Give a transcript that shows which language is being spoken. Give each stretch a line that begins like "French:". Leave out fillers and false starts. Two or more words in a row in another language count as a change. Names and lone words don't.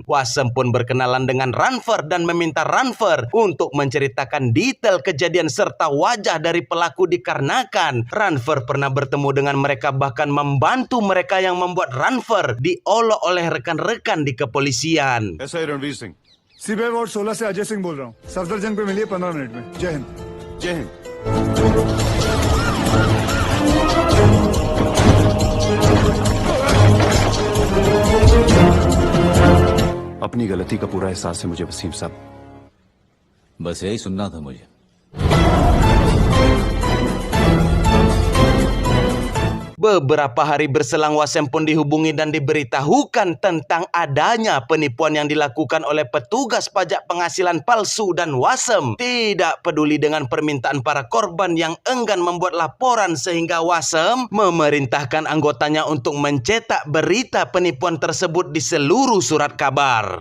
Indonesian: Wasem pun berkenalan dengan Ranfer dan meminta Ranfer untuk menceritakan detail kejadian serta wajah dari pelaku, dikarenakan Ranfer pernah bertemu dengan mereka, bahkan membantu mereka yang membuat Ranfer diolok oleh rekan-rekan di kepolisian.
Hindi: ऐसा ही रणवीर सिंह। सीबीआई वार्ड 16 से अजय सिंह बोल रहा हूँ। सफदरजंग पे मिलिए 15 मिनट में। जय हिंद। जय हिंद। अपनी गलती का पूरा एहसास है मुझे वसीम साहब। बस यही सुनना था मुझे।
Indonesian: Beberapa hari berselang, Wasem pun dihubungi dan diberitahukan tentang adanya penipuan yang dilakukan oleh petugas pajak penghasilan palsu, dan Wasem tidak peduli dengan permintaan para korban yang enggan membuat laporan, sehingga Wasem memerintahkan anggotanya untuk mencetak berita penipuan tersebut di seluruh surat kabar.